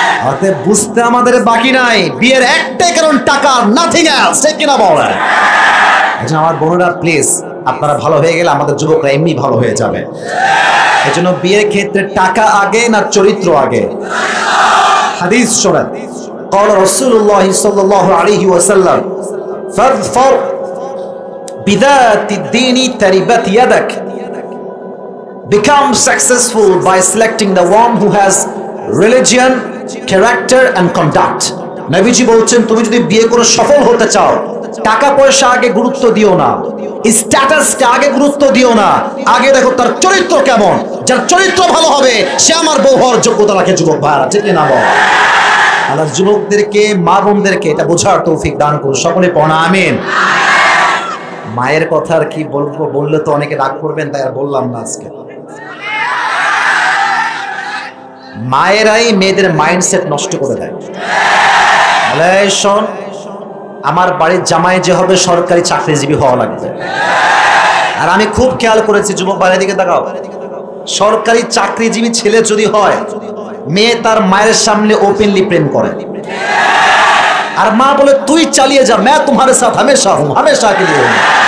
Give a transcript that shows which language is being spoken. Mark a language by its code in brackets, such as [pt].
[bn] অতএব বুঝতে আমাদের বাকি নাই, বিয়ের একটাই কারণ টাকা, নাথিং এলস, ঠিক কিনা বলে? আচ্ছা আমার বোনেরা প্লিজ, আপনারা ভালো হয়ে গেলে আমাদের যুবকরা এমনি ভালো হয়ে যাবে। এজন্য বিয়ের ক্ষেত্রে টাকা আগে না চরিত্র আগে? হাদিস শোনেন, [ar] قال رسول الله صلى الله عليه وسلم فاظفر بذات الدين تربت يدك. [en] Become successful by selecting the one who has religion, character and conduct. [bn] নবীজি বলছেন, তুমি যদি বিয়ে করে সফল হতে চাও, টাকা পয়সা আগে গুরুত্ব দিও না, স্ট্যাটাসকে আগে গুরুত্ব দিও না, আগে দেখো তার চরিত্র কেমন। যার চরিত্র ভালো হবে সে আমার বউ হওয়ার যোগ্যতা রাখে যুবক ভাইরা, ঠিক না বল? আল্লাহ যুবকদেরকে, মা বোনদেরকে এটা বোঝার তৌফিক দান করুন। সকলে পড়া আমিন। মায়ের কথা আর কি বলবো, বললে তো অনেকে রাগ করবেন, তাই আর বললাম না আজকে। মায়েরাই মেয়েদের মাইন্ডসেট নষ্ট করে দেয়। শোন, আমার বাড়ির জামাই যে হবে সরকারি চাকরিজীবী হওয়া লাগবে। আর আমি খুব খেয়াল করেছি, যুবক বাইরের দিকে তাকাও, সরকারি চাকরিজীবী ছেলে যদি হয়, মেয়ে তার মায়ের সামনে ওপেনলি প্রেম করে। আর মা বলে তুই চালিয়ে যা, [hi] मैं तुम्हारे साथ हमेशा हूं, हमेशा के लिए हूं।